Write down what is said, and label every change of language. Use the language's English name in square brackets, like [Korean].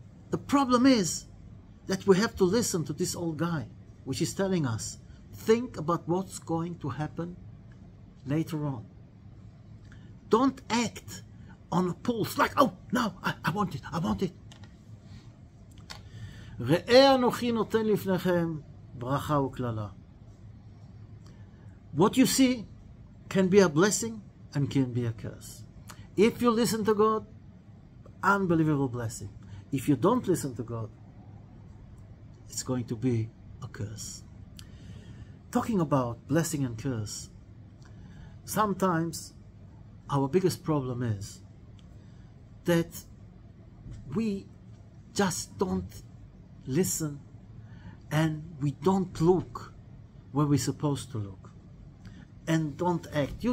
[English] The problem is that we have to listen to this old guy, which is telling us, think about what's going to happen later on. Don't act on a pulse like, oh, no, I want it, I want it. [Hebrew] ראה אנוכי נותן לפניכם ברכה וקללה. [English] What you see can be a blessing and can be a curse. If you listen to God, unbelievable blessing. If you don't listen to God, it's going to be a curse. Talking about blessing and curse, sometimes our biggest problem is that we just don't listen and we don't look where we're supposed to look and don't act.